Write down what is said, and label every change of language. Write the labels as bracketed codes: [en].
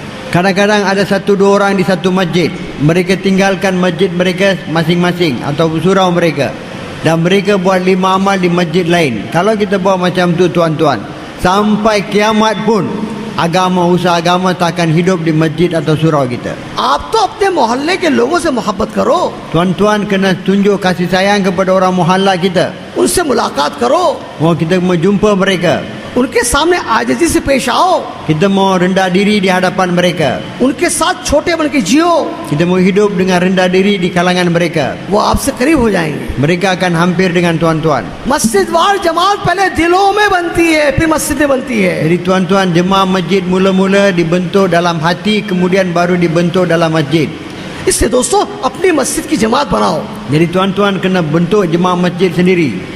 [ms] Kadang-kadang ada 1-2 orang di satu masjid, mereka tinggalkan masjid mereka masing-masing atau surau mereka dan mereka buat 5 amal di masjid lain. Kalau kita buat macam tu tuan-tuan, sampai kiamat pun agama, usaha agama tak akan hidup di masjid atau surau kita. [hi] आप तो अपने मोहल्ले के लोगों से मोहब्बत करो, [ms] Tuan-tuan kena tunjuk kasih sayang kepada orang muhalla kita. [hi] उनसे मुलाकात करो, [ms] Mau kita mau jumpa mereka, [hi] उनके सामने आजिज़ी से पेश आओ, [ms] kita mau rendah diri di hadapan mereka, [hi] उनके साथ छोटे बन के जियो, [ms] kita mau hidup dengan rendah diri di kalangan mereka. [hi] वो आपसे करीब हो जाएंगे। [ms] Mereka akan hampir dengan tuan-tuan. [hi] मस्जिदवार जमात पहले दिलों में बनती है, फिर मस्जिदें बनती है। [ms] Jadi tuan-tuan, jemaah masjid mula-mula dibentuk dalam hati, kemudian baru dibentuk dalam masjid. [hi] इसलिए दोस्तों, अपनी मस्जिद की जमात बनाओ। [ms] Jadi tuan-tuan kena bentuk jemaah masjid sendiri.